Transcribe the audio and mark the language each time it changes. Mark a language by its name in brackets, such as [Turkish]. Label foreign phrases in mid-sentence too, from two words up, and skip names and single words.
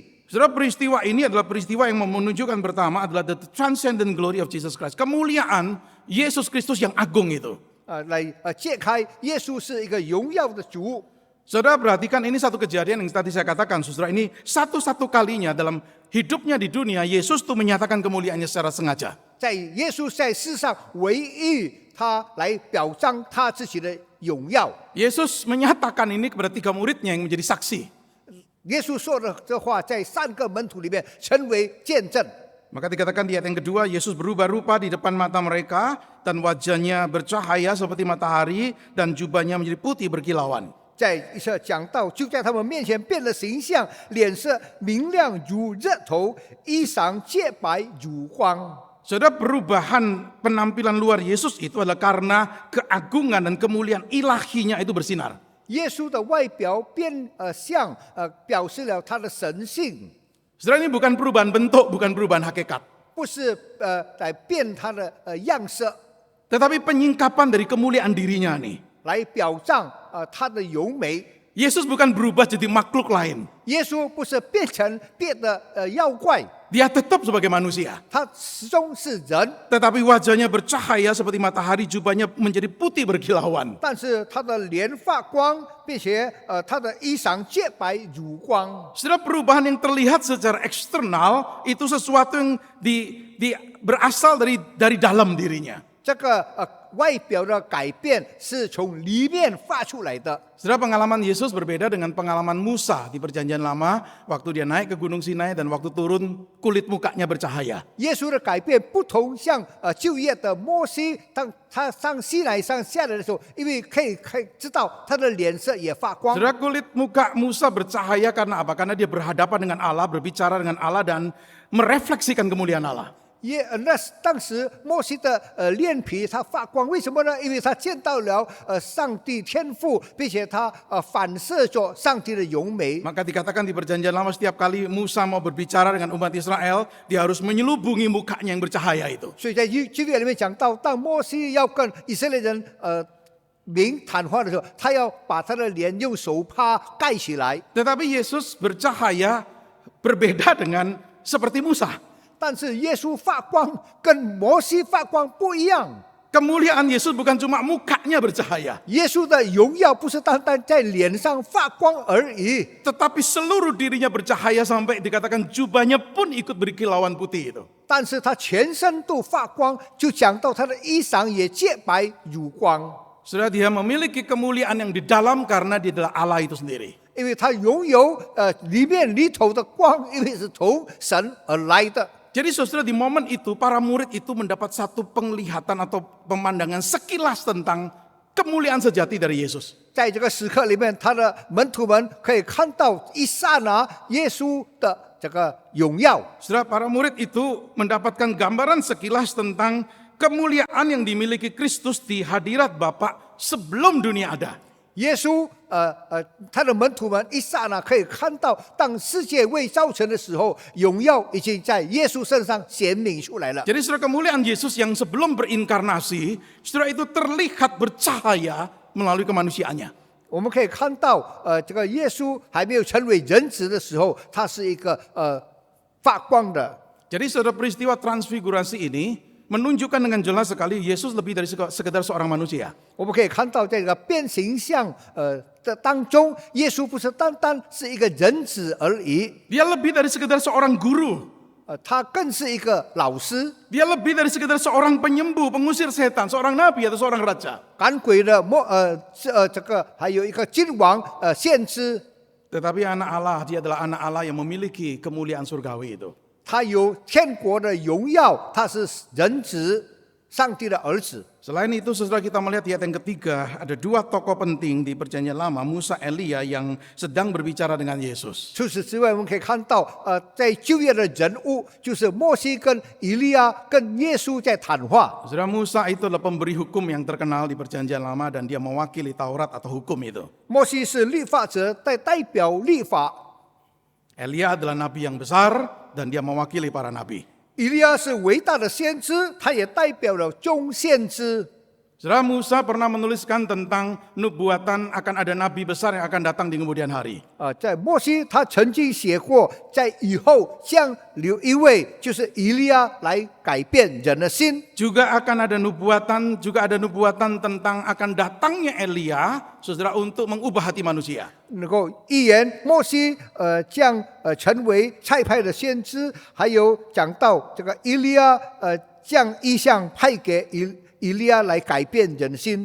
[Indonesian] Saudara, peristiwa ini adalah peristiwa yang menunjukkan pertama adalah [English] the transcendent glory of Jesus Christ. [Indonesian] Kemuliaan Yesus Kristus yang agung itu. [Chinese] 来揭开耶稣是一个荣耀的主。 [Indonesian] Saudara, perhatikan ini satu kejadian yang tadi saya katakan, saudara, ini satu-satu kalinya dalam hidupnya di dunia Yesus tuh menyatakan kemuliaannya secara sengaja. [Chinese] 在耶稣在世上唯一他来表彰他自己的荣耀。 [Indonesian] Yesus menyatakan ini kepada 3 muridnya yang menjadi saksi. [Chinese] 耶稣说的这话在3个门徒里面成为见证。 [Indonesian] Maka dikatakan di ayat yang kedua, Yesus berubah rupa di depan mata mereka dan wajahnya bercahaya seperti matahari dan jubahnya menjadi putih berkilauan. [Chinese] 在一次讲到，就在他们面前变了形象，脸色明亮如日头，衣裳洁白如光。 [Indonesian] Saudara, perubahan penampilan luar Yesus itu adalah karena keagungan dan kemuliaan ilahinya itu bersinar. [Chinese] 耶稣的外表变相，表示了他的神性， [Indonesian] Saudara, ini bukan perubahan bentuk, bukan perubahan hakikat. [Chinese] 不是来变他的样式， [Indonesian] Tetapi penyingkapan dari kemuliaan dirinya nih. [Chinese] 来表彰他的柔美。 [Indonesian] Yesus bukan berubah jadi makhluk lain. [Chinese] 耶稣不是变成别的妖怪， [Indonesian] Dia tetap sebagai manusia. [Chinese] 他始终是人， [Indonesian] Tetapi wajahnya bercahaya seperti matahari, jubahnya menjadi putih berkilauan. [Chinese] 但是他的脸发光，并且他的衣裳洁白如光。 [Indonesian] Saudara, perubahan yang terlihat secara eksternal itu sesuatu yang berasal dari dalam dirinya. [Chinese] 这个外表的改变是从里面发出来的。 [Indonesian] Saudara, pengalaman Yesus berbeda dengan pengalaman Musa di Perjanjian Lama waktu dia naik ke Gunung Sinai dan waktu turun kulit mukanya bercahaya. [Chinese] 耶稣的改变不同，像旧约的摩西，当他上西乃山下来的时候，因为可以知道他的脸色也发光。 [Indonesian] Saudara, kulit muka Musa bercahaya karena apa? Karena dia berhadapan dengan Allah, berbicara dengan Allah dan merefleksikan kemuliaan Allah. [Chinese] 当时摩西的脸皮他发光，为什么呢？因为他见到了上帝天父，并且他反射着上帝的荣美。 [Indonesian] Maka dikatakan di Perjanjian Lama setiap kali Musa mau berbicara dengan umat Israel, dia harus menyelubungi mukanya yang bercahaya itu. [Chinese] 所以在旧约里面讲到，当摩西要跟以色列人民谈话的时候，他要把他的脸用手帕盖起来。 [Indonesian] Tetapi Yesus bercahaya berbeda dengan seperti Musa. [Chinese] 但是耶稣发光跟摩西发光不一样。 [Indonesian] kemuliaan Yesus bukan cuma mukanya bercahaya, [Chinese] 耶稣的荣耀不是单单在脸上发光而已， [Indonesian] tetapi seluruh dirinya bercahaya sampai dikatakan jubahnya pun ikut berkilauan putih itu. [Chinese] 但是他全身都发光，就讲到他的衣裳也洁白如光， [Indonesian] Saudara, dia memiliki kemuliaan yang di dalam karena dia adalah Allah itu sendiri. [Chinese] 因为他拥有里头的光，因为是从神而来的。 [Indonesian] Jadi saudara, di momen itu para murid itu mendapat satu penglihatan atau pemandangan sekilas tentang kemuliaan sejati dari Yesus. [Chinese] 在这个时刻里面，他的门徒们可以看到一刹那耶稣的这个荣耀。 [Indonesian] Saudara, para murid itu mendapatkan gambaran sekilas tentang kemuliaan yang dimiliki Kristus di hadirat Bapa sebelum dunia ada. [Chinese] 耶稣他的门徒们一刹那可以看到，当世界未造成的时候，荣耀已经在耶稣身上显明出来了。 [Indonesian] Jadi saudara, kemuliaan Yesus yang sebelum berinkarnasi, saudara, itu terlihat bercahaya melalui kemanusiaannya. [Chinese] 我们可以看到，这个耶稣还没有成为人子的时候，他是一个发光的。 [Indonesian] Jadi saudara, peristiwa transfigurasi ini menunjukkan dengan jelas sekali Yesus lebih dari sekedar seorang manusia. [Chinese] 我们可以看到，在这个变形象的当中，耶稣不是单单是一个人子而已， [Indonesian] Dia lebih dari sekedar seorang guru. [Chinese] 他更是一个老师， [Indonesian] Dia lebih dari sekedar seorang penyembuh, pengusir setan, seorang nabi atau seorang raja. [Chinese] 赶鬼的这个还有一个君王先知， [Indonesian] Tetapi anak Allah, dia adalah anak Allah yang memiliki kemuliaan surgawi itu. [Chinese] 他有天国的荣耀，他是人子，上帝的儿子。 [Indonesian] Selain itu, saudara, kita melihat di ayat yang ketiga, ada dua tokoh penting di perjanjian lama, Musa, Elia, yang sedang berbicara dengan Yesus. [Chinese] 除此之外，我们可以看到，在旧约的人物就是摩西跟以利亚跟耶稣在谈话。 [Indonesian] Saudara, Musa itu adalah pemberi hukum yang terkenal di perjanjian lama dan dia mewakili Taurat atau hukum itu. [Chinese] 摩西是律法者，代表律法； [Indonesian] Elia adalah nabi yang besar dan dia mewakili para nabi. [Chinese] 以利亚是伟大的先知，他也代表了众先知。 [Indonesian] Saudara, Musa pernah menuliskan tentang nubuatan akan ada nabi besar yang akan datang di kemudian hari. [Chinese] 在摩西他曾经写过，在以后将有一位就是以利亚来改变人的心。 [Indonesian] Juga akan ada nubuatan tentang akan datangnya Elia, saudara, untuk mengubah hati manusia. [Chinese] 能够预言摩西将成为差派的先知，还有讲到这个以利亚将异象派给以利亚来改变人心。